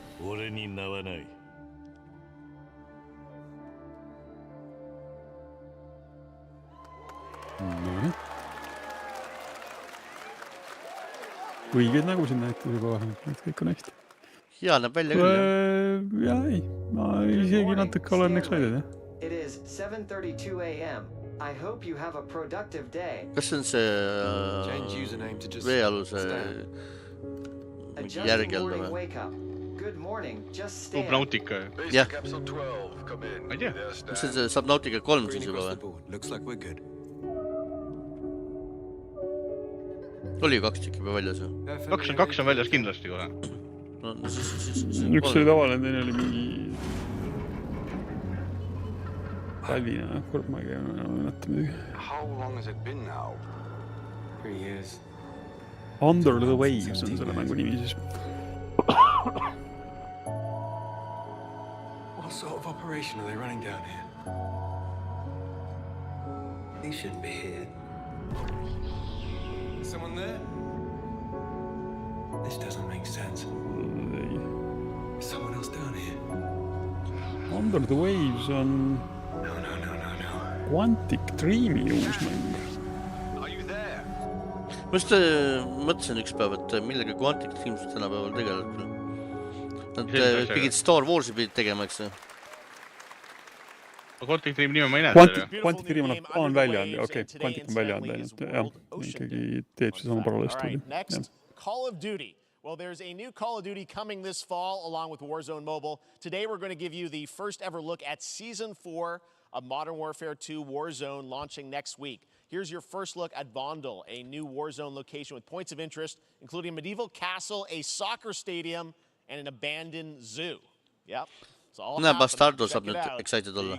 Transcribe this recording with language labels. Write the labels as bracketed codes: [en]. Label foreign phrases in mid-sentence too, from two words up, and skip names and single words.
[et] Õigeid nägusid näitas juba vähemalt, et kõik on hästi. Hea näeb välja küll, jah? Ei, ma isegi natuke olen excited, jah. [en] It is 7:32 a.m. I hope you have a productive day. [et] Kas see on see veealuse järgelda või? [en] Good morning, just stand. Subnautica. [et] Jah. Ma ei tea. Kas see Subnautica 3 siis juba või? [en] Looks like we're good. [et] Oli 2 tükki juba väljas või? 2 on väljas kindlasti kohe. Üks oli tavaline, teine oli mingi... Tallinna, kord ma ei mäleta midagi. [en] How long has it been now? 3 years. [et] Under the Waves on selle mängu nimi siis. [en] What sort of operation are they running down here? They shouldn't be here. Is someone there? This doesn't make sense. Is someone else down here? [et] Under the Waves on... No. Quantic Dreami uus mäng. [en] Are you there? [et] Ma just mõtlesin üks päev, et millega Quantic Dreams tänapäeval tegeleb. Nad pidid Star Warsi pidid tegema, eks? Quantic Dream nime ma ei näe. Quantic Dream on välja andnud, okei. Quantic on välja andnud, jah. Ikkagi teeb see sama paralleelstuudi. [en] Call of Duty. Well, there's a new Call of Duty coming this fall along with Warzone Mobile. Today we're going to give you the first ever look at Season 4 of Modern Warfare 2 Warzone launching next week. Here's your first look at Vondel, a new Warzone location with points of interest, including a medieval castle, a soccer stadium, and an abandoned zoo. Yep. It's all happening. [et] Bastardo saab nüüd excited olla.